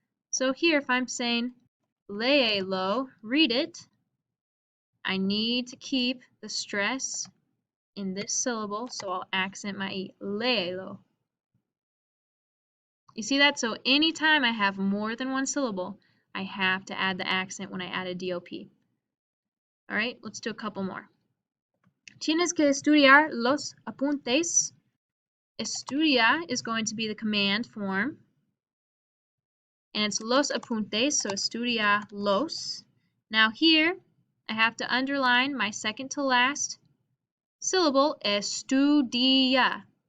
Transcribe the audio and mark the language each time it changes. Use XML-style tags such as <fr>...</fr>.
<en>So here, if I'm saying léelo, read it, I need to keep the stress in this syllable, so I'll accent my E, léelo. You see that? So anytime I have more than 1 syllable, I have to add the accent when I add a DOP. All right, let's do a couple more.</en> <es>Tienes que estudiar los apuntes.</es> <en>Estudia is going to be the command form. And it's</en> <es>los apuntes,</es> <en>so</en> <es>estudia los.</es> <en>Now here, I have to underline my second to last syllable, estudia.</en>